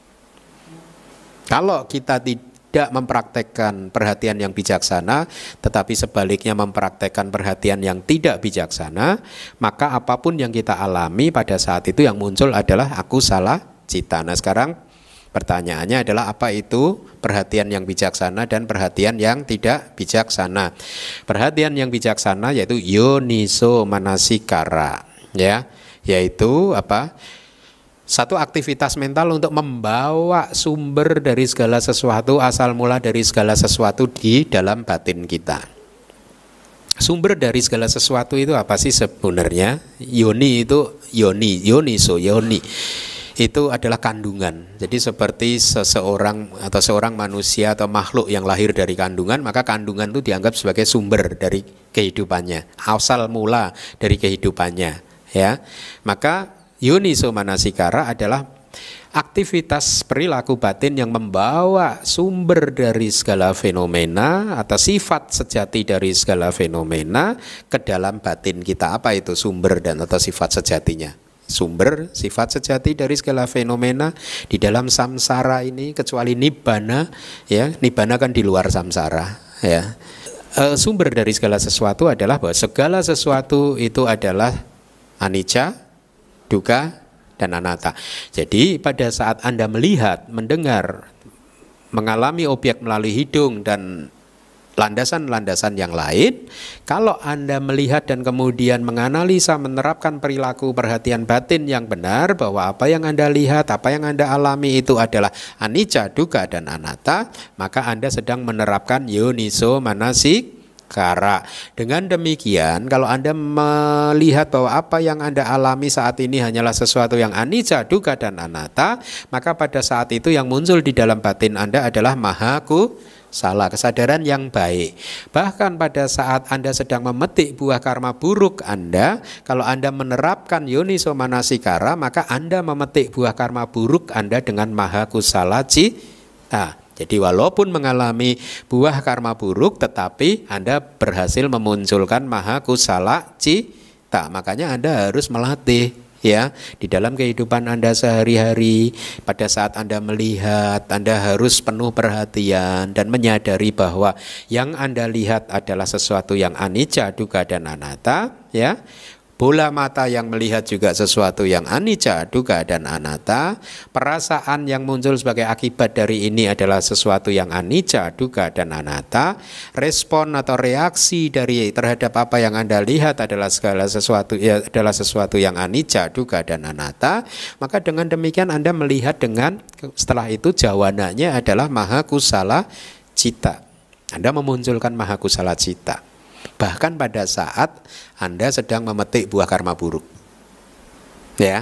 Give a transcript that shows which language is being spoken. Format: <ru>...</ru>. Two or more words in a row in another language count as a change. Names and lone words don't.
<id>Kalau kita tidak mempraktekkan perhatian yang bijaksana, tetapi sebaliknya mempraktekkan perhatian yang tidak bijaksana, maka apapun yang kita alami pada saat itu yang muncul adalah</id> <pi>akusala cita.</pi> <id>Nah, sekarang pertanyaannya adalah apa itu perhatian yang bijaksana dan perhatian yang tidak bijaksana. Perhatian yang bijaksana yaitu</id> <pi>yoniso manasikara,</pi> <id>ya, yaitu apa? Satu aktivitas mental untuk membawa sumber dari segala sesuatu, asal mula dari segala sesuatu di dalam batin kita. Sumber dari segala sesuatu itu apa sih sebenarnya? Yoni itu yoniso, yoni. Itu adalah kandungan. Jadi seperti seseorang atau seorang manusia atau makhluk yang lahir dari kandungan, maka kandungan itu dianggap sebagai sumber dari kehidupannya, asal mula dari kehidupannya, ya. Maka</id> <pi>yoniso manasikara</pi> <id>adalah aktivitas perilaku batin yang membawa sumber dari segala fenomena atau sifat sejati dari segala fenomena ke dalam batin kita. Apa itu sumber dan atau sifat sejatinya? Sumber sifat sejati dari segala fenomena di dalam samsara ini, kecuali nibbana, ya, nibbana kan di luar samsara, ya. Sumber dari segala sesuatu adalah bahwa segala sesuatu itu adalah</id> <pi>anicca, dukkha,</pi> <id>dan anatta. Jadi pada saat Anda melihat, mendengar, mengalami objek melalui hidung dan landasan-landasan yang lain, kalau Anda melihat dan kemudian menganalisa, menerapkan perilaku perhatian batin yang benar bahwa apa yang Anda lihat, apa yang Anda alami itu adalah</id> <pi>anicca, dukkha,</pi> <id>dan anatta, maka Anda sedang menerapkan</id> <pi>yoniso manasik.</pi> <id>Dengan demikian, kalau Anda melihat bahwa apa yang Anda alami saat ini hanyalah sesuatu yang</id> <pi>anicca, dukkha,</pi> <id>dan anatta, maka pada saat itu yang muncul di dalam batin Anda adalah</id> <pi>maha kusala,</pi> <id>kesadaran yang baik. Bahkan pada saat Anda sedang memetik buah karma buruk Anda, kalau Anda menerapkan</id> <pi>yoniso manasikara,</pi> <id>maka Anda memetik buah karma buruk Anda dengan</id> <pi>maha kusala cita.</pi> <id>Jadi walaupun mengalami buah karma buruk, tetapi Anda berhasil memunculkan</id> <pi>maha kusala cita.</pi> <id>Makanya Anda harus melatih, ya, di dalam kehidupan Anda sehari-hari. Pada saat Anda melihat, Anda harus penuh perhatian dan menyadari bahwa yang Anda lihat adalah sesuatu yang</id> <pi>anicca, dukkha,</pi> <id>dan anatta, ya. Bola mata yang melihat juga sesuatu yang</id> <pi>anicca, dukkha,</pi> <id>dan anatta. Perasaan yang muncul sebagai akibat dari ini adalah sesuatu yang</id> <pi>anicca, dukkha,</pi> <id>dan anatta. Respon atau reaksi dari terhadap apa yang Anda lihat adalah segala sesuatu, ya, adalah sesuatu yang</id> <pi>anicca, dukkha,</pi> <id>dan anatta. Maka dengan demikian Anda melihat dengan setelah itu jawananya adalah</id> <pi>maha kusala cita.</pi> <id>Anda memunculkan</id> <pi>maha kusala cita.</pi> <id>Bahkan pada saat Anda sedang memetik buah karma buruk. Ya.</id>